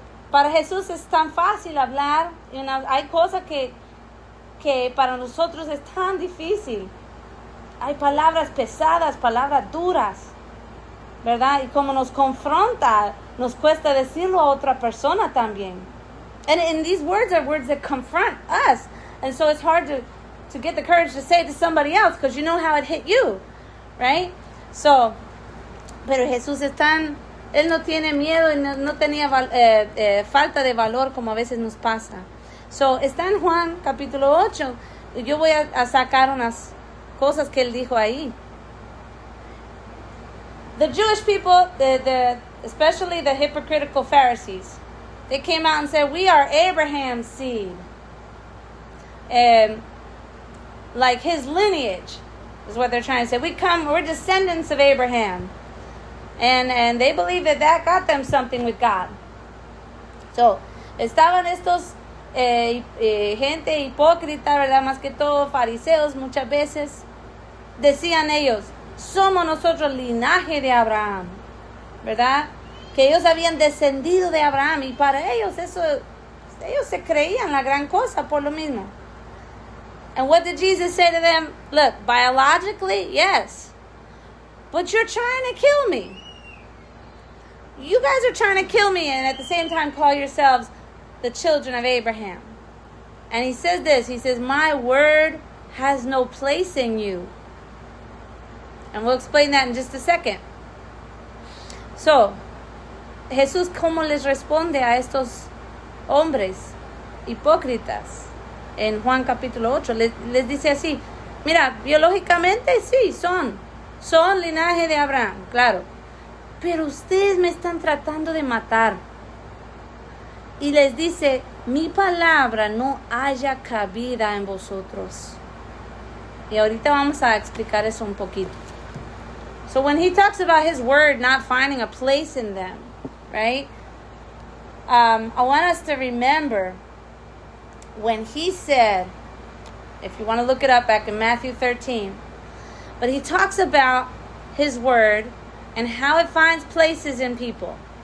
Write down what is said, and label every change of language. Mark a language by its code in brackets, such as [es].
[es] Para Jesús es tan fácil hablar. Hay cosas que para nosotros es tan difícil. Hay palabras pesadas, palabras duras, ¿verdad? Y como nos confronta, nos cuesta decirlo a otra persona también. [en] And these words are words that confront us. And so it's hard to get the courage to say it to somebody else because you know how it hit you, right? [es] So, pero Jesús Él no tiene miedo y no tenía falta de valor como a veces nos pasa. So, está en Juan capítulo 8. Yo voy a sacar unas cosas que él dijo ahí. [en] The Jewish people, especially the hypocritical Pharisees, they came out and said, we are Abraham's seed. Like his lineage is what they're trying to say. We're descendants of Abraham. And they believe that got them something with God. [es] So, estaban estos gente hipócrita, ¿verdad? Más que todo fariseos muchas veces. Decían ellos, somos nosotros linaje de Abraham, ¿verdad? Que ellos habían descendido de Abraham y para ellos ellos se creían la gran cosa por lo mismo. [en] And what did Jesus say to them? Look, biologically, yes, but you're trying to kill me. You guys are trying to kill me and at the same time call yourselves the children of Abraham. And he says this, he says, my word has no place in you. And we'll explain that in just a second. [es] So, Jesús, ¿cómo les responde a estos hombres hipócritas? En Juan capítulo 8, les dice así, mira, biológicamente sí, son linaje de Abraham, claro. Pero ustedes me están tratando de matar. Y les dice, mi palabra no haya cabida en vosotros. Y ahorita vamos a explicar eso un poquito. [en] So when he talks about his word not finding a place in them, right? I want us to remember when he said, if you want to look it up back in Matthew 13, but he talks about his word and how it finds places in people.